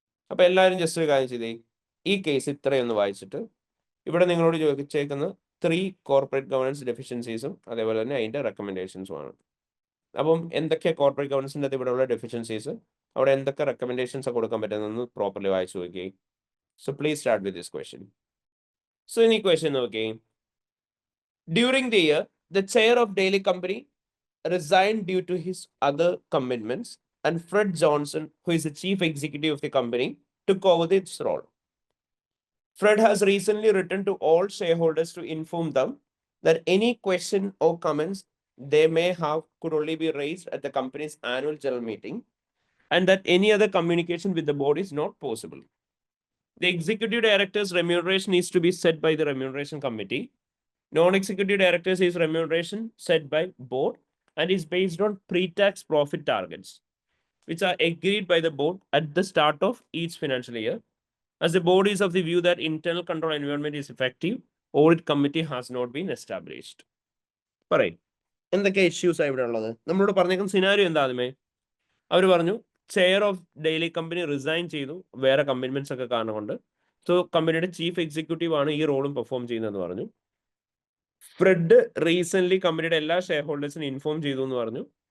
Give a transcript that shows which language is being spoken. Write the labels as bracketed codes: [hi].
[ml] അപ്പോൾ എല്ലാവരും ജസ്റ്റ് ഒരു കാര്യം ചെയ്തേ, ഈ കേസ് ഇത്രയൊന്ന് വായിച്ചിട്ട് ഇവിടെ നിങ്ങളോട് ചോദിച്ചേക്കുന്ന 3 കോർപ്പറേറ്റ് ഗവർണൻസ് ഡെഫിഷ്യൻസീസും അതേപോലെ തന്നെ അതിൻ്റെ റെക്കമെൻഡേഷൻസും ആണ്. അപ്പം എന്തൊക്കെയാണ് കോർപ്പറേറ്റ് ഗവർണൻസിൻ്റെ ഇവിടെ ഉള്ള ഡെഫിഷ്യൻസീസ്, അവിടെ എന്തൊക്കെ റെക്കമെൻഡേഷൻസ് കൊടുക്കാൻ പറ്റുന്നതെന്ന് പ്രോപ്പർലി വായിച്ചു നോക്കി. [en] So please start with this question. [ml] So ഇനി ക്വസ്റ്റ്യൻ നോക്കി. [en] During the year the chair of Daily company resigned due to his other commitments and Fred Johnson, who is the chief executive of the company, took over this role. Fred has recently written to all shareholders to inform them that any question or comments they may have could only be raised at the company's annual general meeting and that any other communication with the board is not possible. The executive director's remuneration is to be set by the remuneration committee. Non-executive directors is remuneration set by board and is based on pre-tax profit targets, which are agreed by the board at the start of each financial year. As the board is of the view that internal control environment is effective, audit committee has not been established. [ml] പറയും എന്തൊക്കെ issues ആണ് ഇവിടെ ഉള്ളത്. നമ്മളോട് പറഞ്ഞേക്കുന്ന scenario എന്താ? ആദ്യമേ അവർ പറഞ്ഞു chair of daily company resign ചെയ്തു, വേറെ കമ്മിറ്റ്മെന്റ്സ് ഒക്കെ കാരണം കൊണ്ട്. സോ കമ്പനിയുടെ ചീഫ് എക്സിക്യൂട്ടീവ് ആണ് ഈ റോളും പെർഫോം ചെയ്യുന്നതെന്ന് പറഞ്ഞു. ഫ്രെഡ് റീസെന്റ് കമ്പനിയുടെ എല്ലാ ഷെയർ ഹോൾഡേഴ്സിനും ഇൻഫോം ചെയ്തു എന്ന് പറഞ്ഞു.